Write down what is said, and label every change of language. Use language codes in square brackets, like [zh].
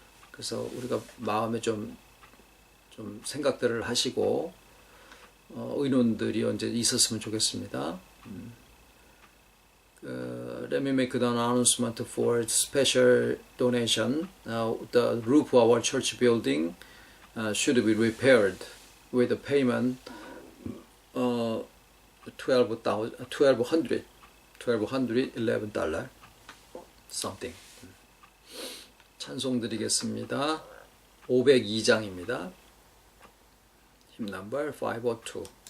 [ko] 그래서 우리가 마음에 좀 생각들을 하시고 의논들이 언제 있었으면 좋겠습니다. [en] Let me make an announcement for special donation. The roof of our church building should be repaired with a payment $1,211 something. [ko] 찬송 드리겠습니다. 502장입니다. [en] hymn number 502.